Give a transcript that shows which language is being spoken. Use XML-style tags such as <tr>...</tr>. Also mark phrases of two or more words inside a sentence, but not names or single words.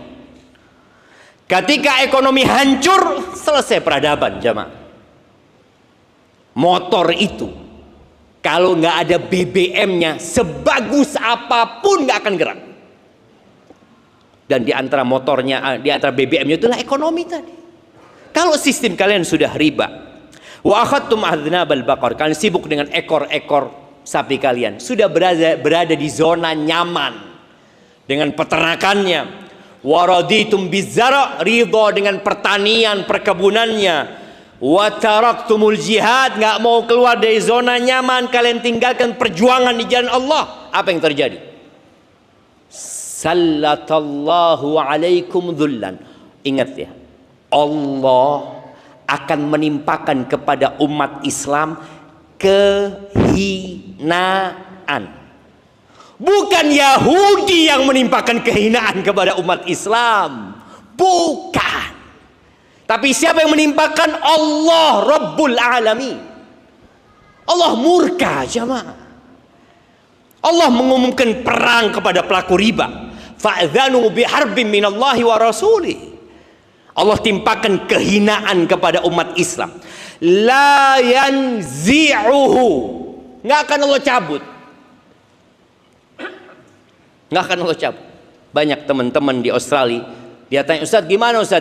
<id>Ketika ekonomi hancur, selesai peradaban jamaah. Motor itu kalau nggak ada BBM-nya, sebagus apapun nggak akan gerak. Dan di antara motornya, di antara BBM-nya itulah ekonomi tadi. Kalau sistem kalian sudah riba,</id> <ar>وأخذتم أذناب البقر,</ar> <id>kalian sibuk dengan ekor-ekor sapi kalian, sudah berada di zona nyaman dengan peternakannya.</id> <ar>ورضيتم بالزرع,</ar> <id>ridha dengan pertanian, perkebunannya.</id> <ar>وتركتم الجهاد,</ar> <id>nggak mau keluar dari zona nyaman, kalian tinggalkan perjuangan di jalan Allah. Apa yang terjadi?</id> <ar>سلط الله عليكم ذلا.</ar> <id>Ingat ya, Allah akan menimpakan kepada umat Islam kehinaan. Bukan Yahudi yang menimpakan kehinaan kepada umat Islam. Bukan. Tapi siapa yang menimpakan?</id> <ar>الله رب العالمين.</ar> <id>Allah murka jamaah. Allah mengumumkan perang kepada pelaku riba.</id> <ar>فأذنوا بحرب من الله ورسوله.</ar> <id>Allah timpakan kehinaan kepada umat Islam.</id> <ar>لا ينزعه.</ar> <id>Nggak akan Allah cabut. Nggak akan Allah cabut. Banyak teman-teman di Australia, dia tanya, Ustaz gimana Ustaz?</id>